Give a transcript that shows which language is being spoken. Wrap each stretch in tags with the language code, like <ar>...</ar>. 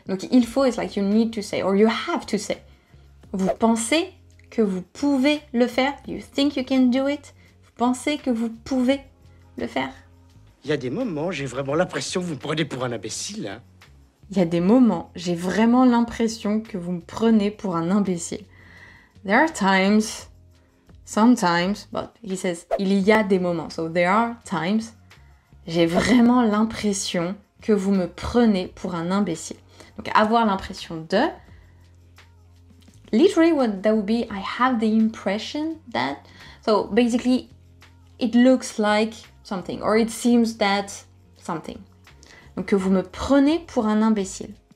<fr>Donc, il faut</fr> <en>is like you need to say or you have to say.</en> <fr>Vous pensez que vous pouvez le faire?</fr> <en>You think you can do it?</en> <fr>Vous pensez que vous pouvez le faire? Il y a des moments, j'ai vraiment l'impression que vous me prenez pour un imbécile, hein. Il y a des moments, j'ai vraiment l'impression que vous me prenez pour un imbécile.</fr> <en>There are times, sometimes, but he says,</en> <fr>il y a des moments.</fr> <en>So there are times,</en> <fr>j'ai vraiment l'impression que vous me prenez pour un imbécile. Donc avoir l'impression de,</fr> <en>literally what that would be, I have the impression that, so basically it looks like something, or it seems that something.</en> <fr>Donc que vous me prenez pour un imbécile.</fr>